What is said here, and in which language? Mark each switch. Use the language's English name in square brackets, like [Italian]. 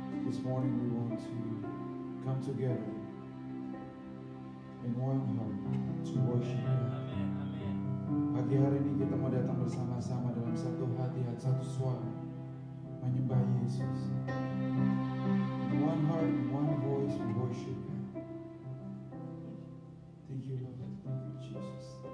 [English] This morning we want to come together in one heart to worship God. [Indonesian] Pagi hari ini kita mau datang bersama-sama dalam satu hati, satu suara menyembah Yesus. [English] In one heart, in one voice we worship God. Thank you, Lord. Thank you, Jesus.